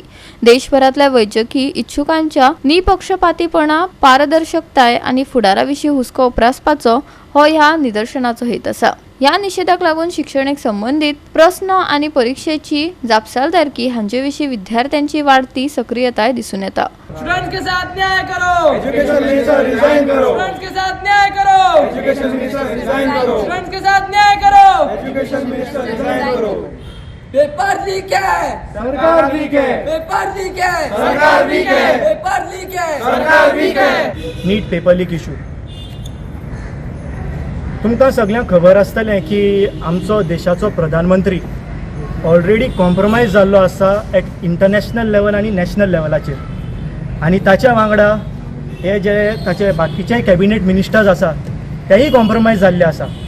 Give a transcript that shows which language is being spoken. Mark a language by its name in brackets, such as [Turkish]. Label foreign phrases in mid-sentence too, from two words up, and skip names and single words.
[Konkani] देशभरातल्या वैजकी इच्छुकांच्या निपक्षपातीपणा, पारदर्शकताय आनी फुडाराविशीं हुस्को उप्रासपाचो हो ह्या निदर्शनाचो हेत आसा। ह्या निषेधाक लागून शिक्षणीक संबंधित प्रस्न आनी परीक्षेची जापसालदारकी हांचे विशीं विद्यार्थ्यांची वाडती सक्रियताय दिसून येता। [Hindi] स्टूडेंट्स के साथ न्याय करो, [English] education minister resign [Hindi] करो, स्टूडेंट्स के साथ न्याय करो, [English] education minister resign [Hindi] करो, स्टूडेंट्स के साथ न्याय करो। [English] education minister resign [Hindi] करो। [English] paper leak [Hindi] है, सरकार वीक है, [English] paper leak [Hindi] है, सरकार वीक है, [English] paper leak [Hindi] है, सरकार वीक है। [English] NEET paper leak issue [Konkani] तुमकां सगळ्यांक खबर आसतलें की आमचो देशाचो प्रधानमंत्री [English] already compromise [Konkani] जाल्लो आसा [English] at international level [Konkani] आनी नॅशनल लेवलाचेर, आनी ताच्या वांगडा हे जे ताचे बाकीचे [English] cabinet ministers [Konkani] आसा तेय कॉम्प्रोमायज जाल्ले आसा।